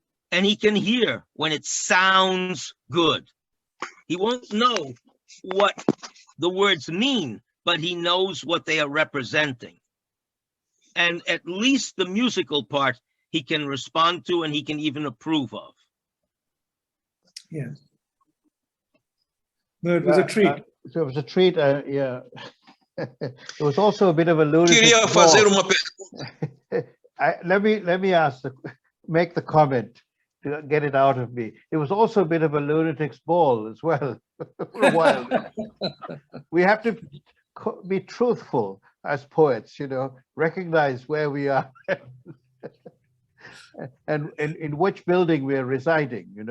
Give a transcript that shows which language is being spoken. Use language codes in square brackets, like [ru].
[en] And he can hear when it sounds good. He won't know what the words mean, but he knows what they are representing. And at least the musical part he can respond to, and he can even approve of. Yes. No, it was a treat. So it was a treat, yeah. It was also a bit of a lunatic. [pt] Queria fazer uma pergunta. [en] Let me make the comment to get it out of me. It was also a bit of a lunatic's ball as well for a while. We have to be truthful as poets, recognize where we are and in which building we're residing,